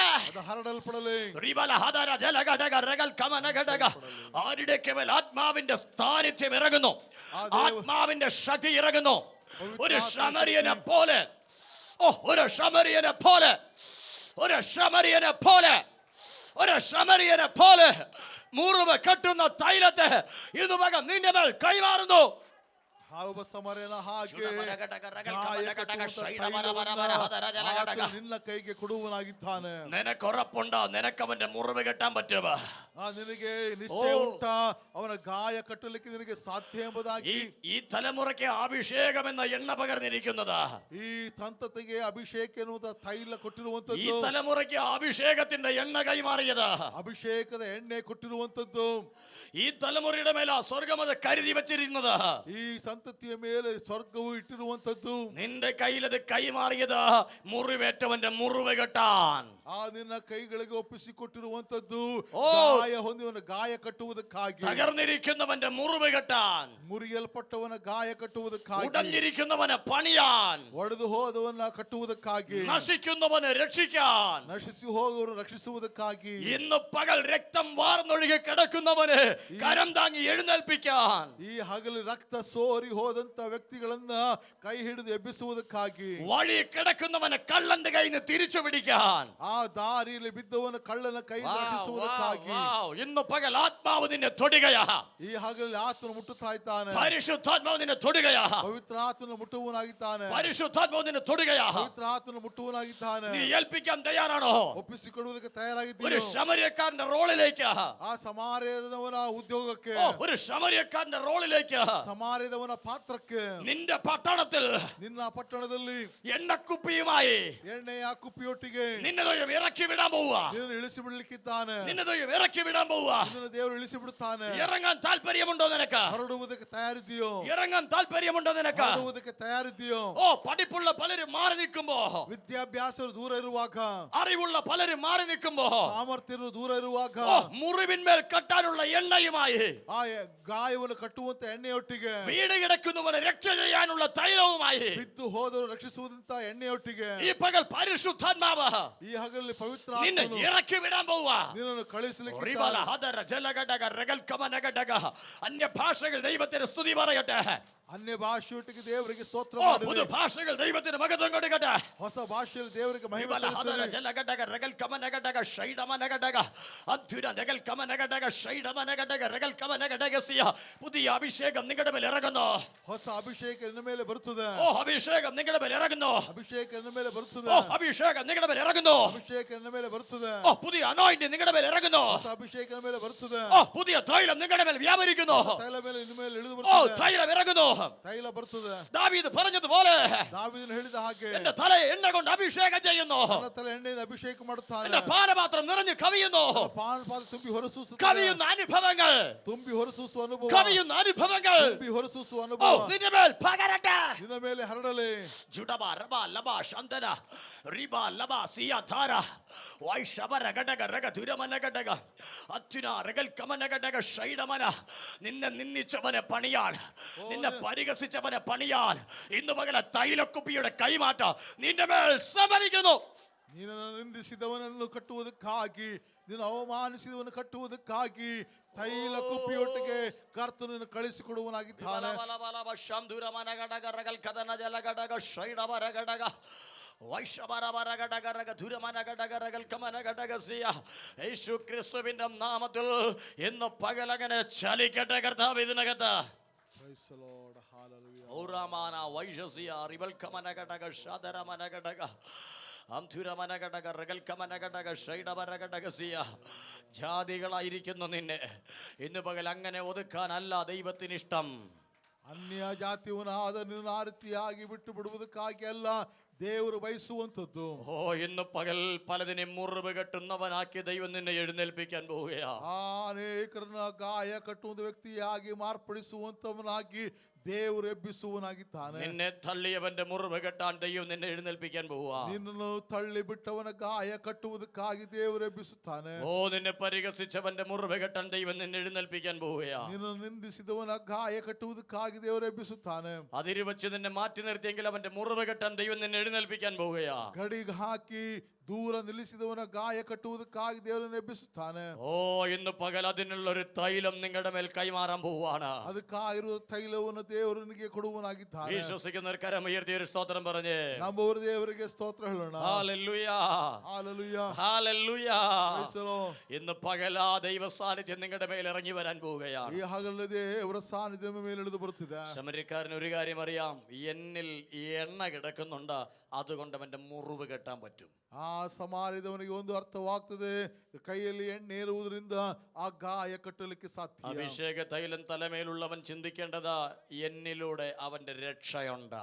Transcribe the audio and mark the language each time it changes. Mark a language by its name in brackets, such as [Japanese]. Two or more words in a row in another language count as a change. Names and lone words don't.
[Kannada] ಅದು ಹರಡಲ್ಪಡಲಿ. റിബല ഹദര ജലഘടക രഗൽ കമന ഘടക. [Malayalam] ആരുടെയൊക്കെ മേൽ ആത്മാവിന്റെ സാന്നിധ്യം ഇറങ്ങുന്നു, ആത്മാവിന്റെ ശക്തി ഇറങ്ങുന്നു. ഒരു ശമരിയനെ പോലെ, ഓ ഒരു ശമരിയനെ പോലെ, ഒരു ശമരിയനെ പോലെ, ഒരു ശമരിയനെ പോലെ മുറിവ് കെട്ടുന്ന തൈലത്തെ ഇന്ന് മകൻ നിന്റെ മേൽ കൈമാറുന്നു. [Kannada] ಹಾವು ಸಮರನ ಹಾಗೆ ಆತನು ನಿನ್ನ ಕೈಗೆ ಕೊಡುವನಾಗಿದ್ದಾನೆ. [Malayalam] നിനക്കുറപ്പുണ്ടോ നിനക്ക് അവന്റെ മുറിവ് കെട്ടാൻ പറ്റുമോ? [Kannada] ನಿನಗೆ ನಿಶ್ಚಯ ಉಂಟಾ ಅವನ ಗಾಯ ಕಟ್ಟಲಿಕ್ಕೆ ನಿನಗೆ ಸಾಧ್ಯ ಎಂಬುದಾಗಿ? [Malayalam] ഈ തലമുറയ്ക്ക് അഭിഷേകം എന്ന എണ്ണ പകർന്നിരിക്കുന്നത്, [Kannada] ಈ ಸಂತತಿಗೆ ಅಭಿಷೇಕ ಎನ್ನುವಂತ ತೈಲ [Malayalam] ഈ [Kannada] ಕೊಟ್ಟಿರುವಂತದ್ದು, [Malayalam] തലമുറയ്ക്ക് അഭിഷേകത്തിന്റെ എണ്ണ കൈമാറിയത്, [Kannada] ಅಭಿಷೇಕದ ಎಣ್ಣೆ ಕೊಟ್ಟಿರುವಂತದ್ದು, [Malayalam] ഈ തലമുറയുടെ മേല സ്വർഗം അത് കരുതി വെച്ചിരുന്നത്, [Kannada] ಈ ಸಂತತಿಯ ಮೇಲೆ ಸ್ವರ್ಗವು ಇಟ್ಟಿರುವಂತದ್ದು, [Malayalam] നിന്റെ കയ്യിലത് കൈമാറിയത് മുറിവേറ്റവന്റെ മുറിവ് കെട്ടാൻ. [Kannada] ಆ ನಿನ್ನ ಕೈಗಳಿಗೆ ಒಪ್ಪಿಸಿಕೊಟ್ಟಿರುವಂತದ್ದು ಓ! ಗಾಯ ಹೊಂದಿದವನ ಗಾಯ ಕಟ್ಟುವುದಕ್ಕಾಗಿ, [Malayalam] തകർന്നിരിക്കുന്നവന്റെ മുറിവ് കെട്ടാൻ, [Kannada] ಮುರಿಯಲ್ಪಟ್ಟವನ ಗಾಯ ಕಟ್ಟುವುದಕ್ಕಾಗಿ, [Malayalam] ഉടഞ്ഞിരിക്കുന്നവനെ പണിയാൻ, [Kannada] ಒಡೆದು ಹೋದವನ್ನ ಕಟ್ಟುವುದಕ್ಕಾಗಿ, [Malayalam] നശിക്കുന്നവനെ രക്ഷിക്കാൻ, [Kannada] ನಶಿಸಿ ಹೋಗುವವನು ರಕ್ಷಿಸುವುದಕ್ಕಾಗಿ, [Malayalam] ഇന്ന് പകൽ രക്തം വാർന്നൊഴുകി കിടക്കുന്നവനെ കരം താങ്ങി എഴുന്നേൽപ്പിക്കാൻ, [Kannada] ಈ ಹಗಲು ರಕ್ತ ಸೋರಿ ಹೋದಂತ ವ್ಯಕ್ತಿಗಳನ್ನ ಕೈ ಹಿಡಿದು ಎಬ್ಬಿಸುವುದಕ್ಕಾಗಿ, [Malayalam] വഴി കിടക്കുന്നവനെ കള്ളന്റെ കയ്യിൽ നിന്ന് തിരിച്ചു പിടിക്കാൻ, [Kannada] ಆ ದಾರಿಯಲ್ಲಿ ಬಿದ್ದವನ ಕಳ್ಳನ ಕೈ ರಕ್ಷಿಸುವುದಕ್ಕಾಗಿ, [Malayalam] ഇന്ന് പകൽ ആത്മാവ് നിന്നെ തൊടുകയാ. [Kannada] ಈ ಹಗಲಲ್ಲಿ ಆತನು ಮುಟ್ಟುತ್ತಾ ಇದ್ದಾನೆ. [Malayalam] പരിശുദ്ധാത്മാവ് നിന്നെ തൊടുകയാ. [Kannada] ಪವಿತ್ರ ಆತನು ಮುಟ್ಟುವನಾಗಿದ್ದಾನೆ. [Malayalam] പരിശുദ്ധാത്മാവ് നിന്നെ തൊടുകയാ. [Kannada] ಪವಿತ್ರ ಆತನು ಮುಟ್ಟುವನಾಗಿದ್ದಾನೆ. [Malayalam] നീ ഏൽപ്പിക്കാൻ തയ്യാറാണോ? [Kannada] ಒಪ್ಪಿಸಿಕೊಡುವುದಕ್ಕೆ [Malayalam] ഒരു [Kannada] ತಯಾರಾಗಿದ್ದೀರಿ. [Malayalam] ശമരിയക്കാരന്റെ റോളിലേക്ക്, [Kannada] ಆ ಸಮಾರ್ಯದವನ ಉದ್ಯೋಗಕ್ಕೆ, [Malayalam] ഒരു ശമരിയക്കാരന്റെ റോളിലേക്ക്, [Kannada] ಸಮಾರ್ಯದವನ ಪಾತ್ರಕ್ಕೆ, [Malayalam] നിന്റെ പട്ടണത്തിൽ [Kannada] ನಿನ್ನ ಪಟ್ಟಣದಲ್ಲಿ [Malayalam] എണ്ണക്കുപ്പിയുമായി [Kannada] ಎಣ್ಣೆಯ ಕುಪ್ಪಿಯೊಟ್ಟಿಗೆ [Malayalam] നിന്നെ ദൈവം ഇറക്കി വിടാൻ പോവുക. [Kannada] ನಿನ್ನನ್ನು ಇಳಿಸಿ ಬಿಡಲಿಕ್ಕಿದ್ದಾನೆ. [Malayalam] നിന്നെ ദൈവം ഇറക്കി വിടാൻ പോവുക. [Kannada] ನಿನ್ನನ್ನು ದೇವರು ಇಳಿಸಿ ಬಿಡುತ್ತಾನೆ. [Malayalam] ഇറങ്ങാൻ താല്പര്യമുണ്ടോ നിനക്ക്? [Kannada] ಹೊರಡುವುದಕ್ಕೆ തയ്യാറിദ്യോ? [Malayalam] ഇറങ്ങാൻ താല്പര്യമുണ്ടോ നിനക്ക്? [Kannada] ಮಾಡುವುದಕ್ಕೆ ತಯಾರಿದ್ಯೋ? [Malayalam] ഓ, പഠിപ്പുള്ള പലരും മാറി നിൽക്കുമ്പോ, [Kannada] ವಿದ್ಯಾಭ್ಯಾಸ ದೂರ ಇರುವಾಗ, [Malayalam] അറിവുള്ള പലരും മാറി നിൽക്കുമ്പോ, [Kannada] ಸಾಮರ್ಥ್ಯ ದೂರ ಇರುವಾಗ, [Malayalam] ഓ, മുറിവിന്മേൽ കെട്ടാനുള്ള എണ്ണയുമായി, [Kannada] ಆ ಗಾಯವನ್ನು ಕಟ್ಟುವಂತ ಎಣ್ಣೆಯೊಟ್ಟಿಗೆ, [Malayalam] വീട് കിടക്കുന്നവനെ രക്ഷ ചെയ്യാനുള്ള തൈലവുമായി, [Kannada] ಬಿದ್ದು ಹೋದರು ರಕ್ಷಿಸುವಂತ ಎಣ್ಣೆಯೊಟ್ಟಿಗೆ, [Malayalam] ഈ പകൽ പരിശുദ്ധാത്മാവ് [Kannada] ಈ ಹಗಲಲ್ಲಿ ಪವಿತ್ರ [Malayalam] നിന്നെ [Kannada] ಆತ್ಮನು [Malayalam] ഇറക്കി വിടാൻ പോവാ. [Kannada] ನಿನ್ನನ್ನು ಕಳಿಸಲಿಕ್ಕೆ റിബല ഹദര ജലഘടക രഗൽകമനഘടക. [Malayalam] അന്യഭാഷകൾ ദൈവത്തിന് സ്തുതി പറയട്ടെ. [Kannada] ಅನ್ಯ ಭಾಷೆಯೊಟ್ಟಿಗೆ ದೇವರಿಗೆ ಸ್ತೋತ್ರ [Malayalam] ഓ, [Kannada] ಮಾಡಿರಿ. [Malayalam] പുതു ഭാഷകൾ ദൈവത്തിന് മഹത്വം കൊടുക്കട്ടെ. [Kannada] ಹೊಸ ಭಾಷೆಯಲ್ಲಿ ದೇವರಿಗೆ ಮಹಿಮೆ റിബല ഹദര ಸಲ್ಲಿಸಿರಿ. ജലഘടക രഗൽകമനഘടക ഷൈഡമനഘടക അന്ധുര രഗൽകമനഘടക ഷൈഡമനഘടക രഗൽകമനഘടക സിയ. [Malayalam] പുതിയ അഭിഷേകം നിങ്ങളുടെ മേൽ ഇറങ്ങുന്നു. [Kannada] ಹೊಸ ಅಭಿಷೇಕ ನಿನ್ನ ಮೇಲೆ ಬರುತ್ತದೆ. [Malayalam] ഓ, അഭിഷേകം നിങ്ങളുടെ മേൽ ഇറങ്ങുന്നു. [Kannada] ಅಭಿಷೇಕ ನಿನ್ನ ಮೇಲೆ ಬರುತ್ತದೆ. [Malayalam] ഓ, അഭിഷേകം നിങ്ങളുടെ മേൽ ഇറങ്ങുന്നു. [Kannada] ಅಭಿಷೇಕ ನಿನ್ನ ಮೇಲೆ ಬರುತ್ತದೆ. [Malayalam] ഓ, പുതിയ അനോയിന്റിംഗ് നിങ്ങളുടെ മേൽ ഇറങ്ങുന്നു. [Kannada] ಹೊಸ ಅಭಿಷೇಕ ನಿನ್ನ ಮೇಲೆ ಬರುತ್ತದೆ. [Malayalam] ഓ, പുതിയ തൈലം നിങ്ങളുടെ മേൽ വ്യാപരിക്കുന്നു. [Kannada] ತೈಲ ಮೇಲೆ ನಿನ್ನ ಮೇಲೆ ಇಳಿದು [Malayalam] ഓ, [Kannada] ಬರುತ್ತದೆ. [Malayalam] തൈലം ഇറങ്ങുന്നു. [Kannada] ತೈಲ ಬರುತ್ತದೆ. [Malayalam] ദാവീദ് പറഞ്ഞതുപോലെ [Kannada] ದಾವೀದನು ಹೇಳಿದ ಹಾಗೆ [Malayalam] എന്റെ തലയെ എണ്ണ കൊണ്ട് അഭിഷേകം ചെയ്യുന്നു. [Kannada] ತನ್ನ ತಲೆ ಎಣ್ಣೆಯಿಂದ ಅಭಿಷೇಕ ಮಾಡುತ್ತಾನೆ. [Malayalam] എന്റെ പാനപാത്രം നിറഞ്ഞു കവിയുന്നു. [Kannada] ಪಾನಪಾದ ತುಂಬಿ ಹೊರಸೂಸುತ್ತದೆ. [Malayalam] കവിയുന്ന അനുഭവങ്ങൾ, [Kannada] ತುಂಬಿ ಹೊರಸೂಸುವ ಅನುಭವ. [Malayalam] കവിയുന്ന അനുഭവങ്ങൾ [Kannada] ತುಂಬಿ ಹೊರಸೂಸುವ [Malayalam] ഓ, [Kannada] ಅನುಭವ [Malayalam] നിന്റെ മേൽ പകരട്ടെ. [Kannada] ನಿನ್ನ ಮೇಲೆ ಹರಡಲಿ. ജുഡബ റബ ലബ ശന്തന റിബ ലബ സിയ ധാര വൈശബര ഘടക രഗ ദുരമന ഘടക അച്യുന രഗൽ കമന ഘടക ഷൈഡമന. [Malayalam] നിന്നെ നിന്ദിച്ചവനെ പണിയാൻ, നിന്നെ പരിഹസിച്ചവനെ പണിയാൻ ഇന്ന് പകല തൈലക്കുപ്പിയുടെ കൈമാറ്റ നിന്റെ മേൽ സമരിക്കുന്നു. [Kannada] ನೀನನ್ನು ನಿಂದಿಸಿದವನನ್ನು ಕಟ್ಟುವುದಕ್ಕಾಗಿ, ನೀನು ಅವಮಾನಿಸಿದವನು ಕಟ್ಟುವುದಕ್ಕಾಗಿ ತೈಲ ಕುಪ್ಪಿಯೊಟ್ಟಿಗೆ ಕರ್ತನನ್ನು ಕಳಿಸಿಕೊಡುವನಾಗಿದ್ದಾನೆ. [Malayalam] യേശു ക്രിസ്തുവിന്റെ നാമത്തിൽ ഇന്ന് പകലങ്ങനെ ചലിക്കട്ടെ കർത്താവ് ഇതിനകത്ത്. [English] Praise the Lord. Hallelujah. ഔറാമാന വൈശസിയ റിവൽക്കമനഘടക ശാദരമനഘടക അംധുരമനഘടക റഗൽക്കമനഘടക ഷൈഡവരഘടകസിയ. [Malayalam] ജാതികളായിരിക്കുന്നു നിന്നെ ഇന്ന് പകൽ അങ്ങനെ ഒതുക്കാനല്ല ദൈവത്തിനിഷ്ടം. [Kannada] ಅನ್ಯ ಜಾತಿಯವನಾದ ನಿನ್ನ ಆ ರೀತಿಯಾಗಿ ಬಿಟ್ಟು ಬಿಡುವುದಕ್ಕಾಗಿ ಅಲ್ಲ ದೇವರು ಬಯಸುವಂಥದ್ದು. [Malayalam] ഓ, ഇന്ന് പകൽ പലതിനെ മുറിവ് കെട്ടുന്നവനാക്കി ദൈവം നിന്നെ എഴുന്നേൽപ്പിക്കാൻ പോവുകയാ. [Kannada] ಅನೇಕರನ್ನ ಗಾಯ ಕಟ್ಟುವ ವ್ಯಕ್ತಿಯಾಗಿ ಮಾರ್ಪಡಿಸುವಂತವನಾಗಿ ದೇವರು ಎಬ್ಬಿಸುವನಾಗಿದ್ದಾನೆ. [Malayalam] നിന്നെ തള്ളിയവന്റെ മുറിവ് കെട്ടാൻ ദൈവം നിന്നെ എഴുന്നേൽപ്പിക്കാൻ പോവുക. [Kannada] ನಿನ್ನನ್ನು ತಳ್ಳಿ ಬಿಟ್ಟವನ ಗಾಯ ಕಟ್ಟುವುದಕ್ಕಾಗಿ ದೇವರು ಎಬ್ಬಿಸುತ್ತಾನೆ. [Malayalam] ഓ, നിന്നെ പരിഹസിച്ചവന്റെ മുറിവ് കെട്ടാൻ ദൈവം നിന്നെ എഴുന്നേൽപ്പിക്കാൻ പോവുകയാ. [Kannada] ನಿನ್ನನ್ನು ನಿಂದಿಸಿದವನ ಗಾಯ ಕಟ್ಟುವುದಕ್ಕಾಗಿ ದೇವರು ಎಬ್ಬಿಸುತ್ತಾನೆ. [Malayalam] അതിര് വെച്ച് നിന്നെ മാറ്റി നിർത്തിയെങ്കിൽ അവന്റെ മുറിവ് കെട്ടാൻ ദൈവം നിന്നെ എഴുന്നേൽപ്പിക്കാൻ പോവുകയാ. [Kannada] ಗಡಿಗೆ ಹಾಕಿ ದೂರ ನಿಲ್ಲಿಸಿದವನ ಗಾಯ ಕಟ್ಟುವುದಕ್ಕಾಗಿ ದೇವರನ್ನು ಎಬ್ಬಿಸುತ್ತಾನೆ. [Malayalam] ഓ, ഇന്ന് പകൽ അതിനുള്ള ഒരു തൈലം നിങ്ങളുടെ മേൽ കൈമാറാൻ പോവുകയാണ്. [Kannada] ಅದಕ್ಕಾಗಿರುವ ತೈಲವನ್ನು ದೇವರನಿಗೆ ಕೊಡುವನಾಗಿದ್ದಾನೆ. [Malayalam] വിശ്വസിക്കുന്നവർ കരമുയർത്തി ഒരു സ്തോത്രം പറഞ്ഞേ. [Kannada] ನಂಬುವವರು ದೇವರಿಗೆ ಸ್ತೋತ್ರ ಹೇಳೋಣ. [Malayalam] ഹല്ലേലൂയ, [English] Hallelujah. [Malayalam] ഹല്ലേലൂയ. [English] Praise the Lord. [Malayalam] ഇന്ന് പകൽ ആ ദൈവ സാന്നിധ്യം നിങ്ങളുടെ മേൽ ഇറങ്ങി വരാൻ പോവുകയാണ്. [Kannada] ಈ ಹಗಲಲ್ಲಿ ದೇವರ ಸಾನ್ನಿಧ್ಯ ಮೇಲೆ ಇಳಿದು ಬರುತ್ತಿದೆ. [Malayalam] ശമരിക്കാരന് ഒരു കാര്യം അറിയാം, എന്നിൽ ഈ എണ്ണ കിടക്കുന്നുണ്ട്, അതുകൊണ്ട് അവന്റെ മുറിവ് കെട്ടാൻ പറ്റും. [Kannada] ಆ ಸಮಾರ್ಯದವನಿಗೆ ಒಂದು ಅರ್ಥವಾಗ್ತದೆ, ಕೈಯಲ್ಲಿ ಎಣ್ಣೆ ಇರುವುದರಿಂದ ಆ ಗಾಯ ಕಟ್ಟಲಿಕ್ಕೆ ಸಾಧ್ಯ. [Malayalam] അഭിഷേക തൈലം തലമേലുള്ളവൻ ചിന്തിക്കേണ്ടത് എന്നിലൂടെ അവന്റെ രക്ഷയുണ്ട്.